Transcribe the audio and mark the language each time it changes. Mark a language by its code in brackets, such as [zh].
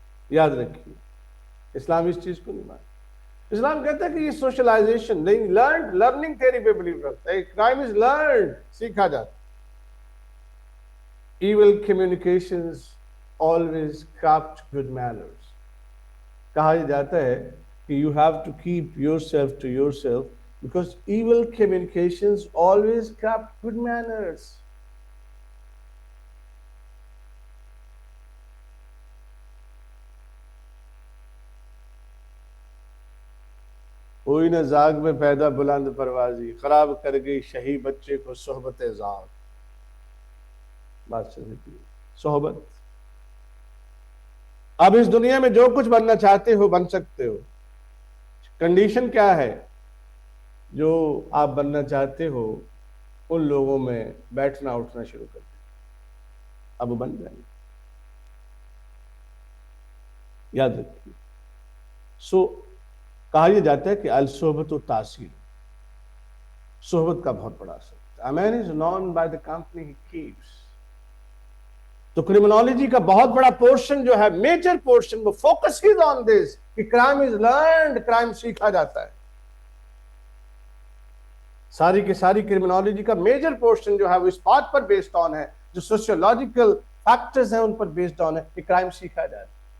[ur] یاد رکھیے، اسلام اس چیز کو نہیں مانتا. اسلام کہتا ہے کہ یہ سوشلائزیشن نہیں، لرننگ تھیوری پہ بلیو کرتا ہے. [en] crime is learned, [ur] سیکھا جاتا. [en] Evil communications always corrupt good manners. [ur] کہا جاتا ہے کہ [en] you have to keep yourself to yourself because evil communications always corrupt good manners. [ur] ہوئی نہ زاغ میں پیدا بلند پروازی، خراب کر گئی شہی بچے کو صحبت زاغ. بات سمجھ لیجیے، صحبت. اب اس دنیا میں جو کچھ بننا چاہتے ہو بن سکتے ہو. کنڈیشن کیا ہے؟ جو آپ بننا چاہتے ہو ان لوگوں میں بیٹھنا اٹھنا شروع کر دیں، اب وہ بن جائیں گے. یاد رکھیے. کہا یہ جاتا ہے کہ [ar] الصحبت و تاثیر، [ur] صحبت کا بہت بڑا اثر. [en] A man is known by the company he keeps. [ur] تو کرمنالوجی کا بہت بڑا پورشن جو ہے، میجر پورشن، وہ فوکس ہی آن دس کہ [en] crime is learned, [ur] کرائم سیکھا جاتا ہے. ساری کی ساری کرمنالوجی کا میجر پورشن جو ہے وہ اس بات پر بیسڈ آن ہے، جو سوشیولوجیکل فیکٹرز ہیں ان پر بیسڈ آن ہے کہ کرائم سیکھا جاتا ہے.